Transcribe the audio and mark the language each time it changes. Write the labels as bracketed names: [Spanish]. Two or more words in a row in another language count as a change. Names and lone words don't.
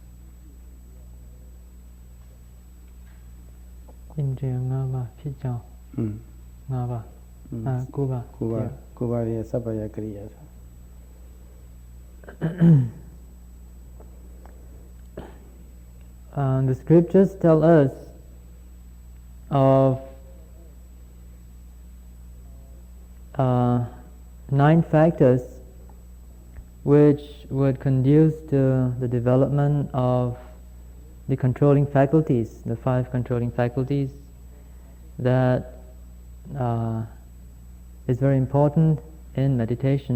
[Burmese] Indriya 5 ပါးဖြစ်ကြောင်း5ပါး9ပါး 9ပါးရဲ့စပ္ပယကရိယာဆို [English] The scriptures tell us of 9 factors which would conduce to the development of the controlling faculties, the 5 controlling faculties that is very important in meditation.